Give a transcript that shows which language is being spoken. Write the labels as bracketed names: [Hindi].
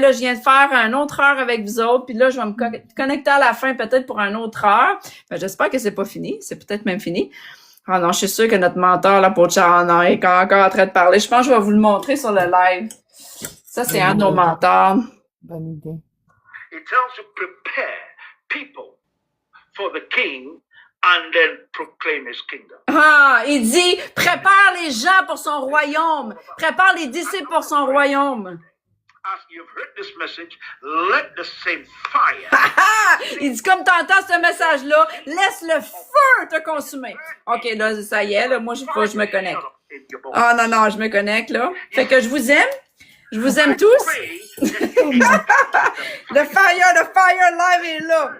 [French] Là, je viens de faire une autre heure avec vous autres. Puis là, je vais me connecter à la fin peut-être pour une autre heure. Ben, j'espère que c'est pas fini. C'est peut-être même fini. Ah non, je suis sûre que notre mentor, là, pour Chana, est encore en train de parler. Je pense que je vais vous le montrer sur le live. Ça, c'est un de nos mentors. Bonne idée. [English] It tells you prepare people for the king and then proclaim his kingdom. [French] Ah, il dit, prépare les gens pour son royaume. Prépare les disciples pour son royaume. [English] As you've heard this message, let the same fire. [French] Il dit, comme tu entends ce message-là, laisse le feu te consumer. OK, là, ça y est, là, moi, faut que je me connecte. Ah, non, non, je me connecte, là. Fait que je vous aime. Je vous aime tous. Le fire live est là.